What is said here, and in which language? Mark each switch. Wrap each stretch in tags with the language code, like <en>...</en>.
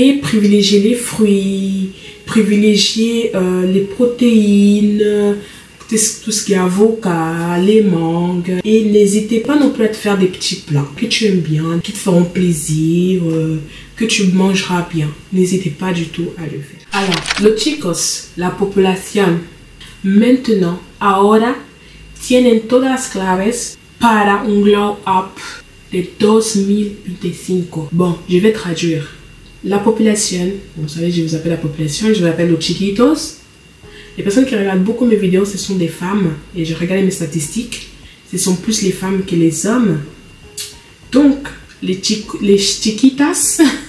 <fr>Et privilégier les fruits, privilégier les protéines, tout ce qui est avocat, les mangues. Et n'hésitez pas non plus à te faire des petits plats que tu aimes bien, qui te feront plaisir, que tu mangeras bien. N'hésitez pas du tout à le faire. Alors,</fr> <es>los chicos, la populación,</es> <fr>maintenant,</fr> <es>ahora, tienen todas las claves para un glow up de 2025.</es> <fr>Bon, je vais traduire. La population, vous savez, je vous appelle la population, je vous appelle</fr> <es>los chiquitos.</es> <fr>Les personnes qui regardent beaucoup mes vidéos, ce sont des femmes. Et je regarde mes statistiques. Ce sont plus les femmes que les hommes. Donc, les chiquitas.</fr>